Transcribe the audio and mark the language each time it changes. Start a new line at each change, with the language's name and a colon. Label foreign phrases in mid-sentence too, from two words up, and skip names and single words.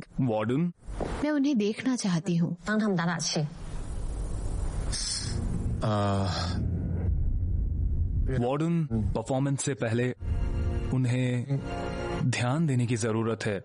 Hindi: वार्डन, मैं उन्हें देखना चाहती हूँ।
Chinese: 帮他们打打气。
Hindi: वार्डन, परफॉर्मेंस से पहले उन्हें ध्यान देने की जरूरत है।